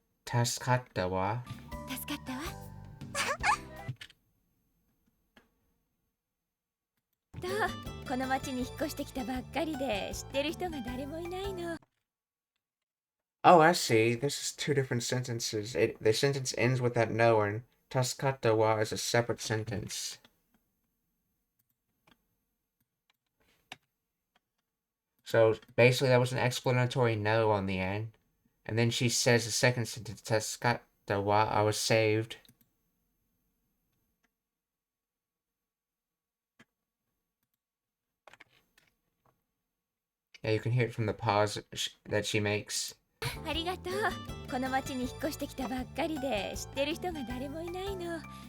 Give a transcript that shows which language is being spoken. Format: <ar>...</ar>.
<ja>助かったわ。助かったわ。と、この町に引っ越してきたばっかりで知ってる人が誰もいないの。</ja> <en>Oh, I see. This is two different sentences. The sentence ends with that no, and</en> <ja>Taskata wa</ja> <en>is a separate sentence. So basically, that was an explanatory no on the end. And then she says the second sentence,</en> <ja>Taskata wa,</ja> <en>I was saved. Yeah, you can hear it from the pause that she makes.</en> <ja>ありがとう。この町に引っ越してきたばっかりで知ってる人が誰もいないの。</ja>